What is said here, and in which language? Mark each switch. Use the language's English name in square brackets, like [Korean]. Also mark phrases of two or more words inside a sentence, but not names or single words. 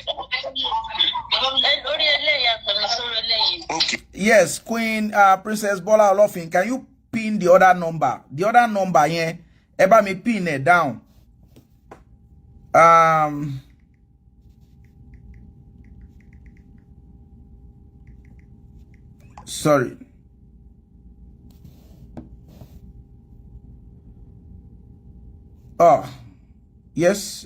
[English] Okay. Yes, Queen Princess Bola Olofin, can you pin the other number? The other number yen, [Yoruba] ẹ bá mi [English] pin it down. Sorry. Oh, yes.